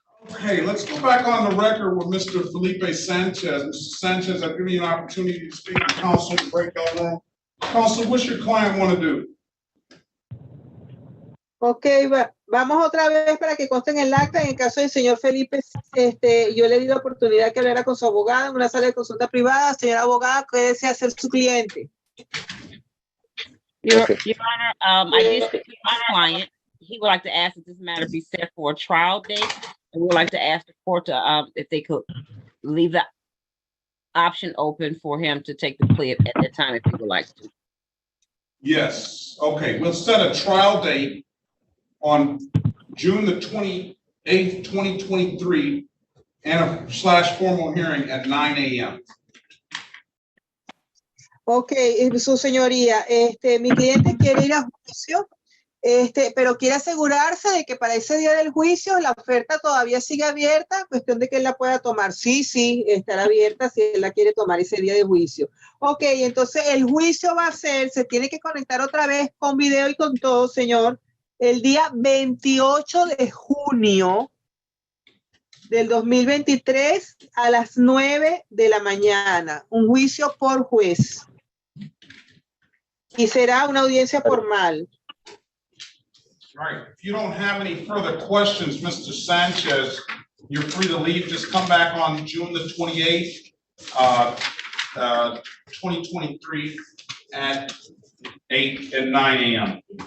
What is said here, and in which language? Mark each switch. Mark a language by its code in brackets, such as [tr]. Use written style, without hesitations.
[en] Okay, let's go back on the record with Mr. Felipe Sanchez. Mr. Sanchez, I've given you an opportunity to speak to counsel to break down room. Counsel, what's your client want to do? [es] Ok, vamos otra vez para que conste en el acta. En el caso del señor Felipe, yo le di la oportunidad que hablara con su abogada en una sala de consulta privada. Señora abogada, ¿qué desea ser su cliente? [en] Your Honor, I did speak to my client. He would like to ask that this matter be set for a trial date. And we would like to ask the court to, if they could leave the option open for him to take the plea at that time if he would like to. Yes, okay, we'll set a trial date on June the 28th, 2023, and a formal hearing at 9 a.m. [es] Ok, su señoría, mi cliente quiere ir a juicio, pero quiere asegurarse de que para ese día del juicio la oferta todavía sigue abierta, cuestión de que él la pueda tomar. Sí, estará abierta si él la quiere tomar ese día de juicio. Ok, entonces el juicio va a ser, se tiene que conectar otra vez con video y con todo, señor, el día 28 de junio del 2023 a las 9 de la mañana, un juicio por juez. Y será una audiencia formal. [en] Right, if you don't have any further questions, Mr. Sanchez, you're free to leave. Just come back on June the 28th, 2023 at 9 a.m.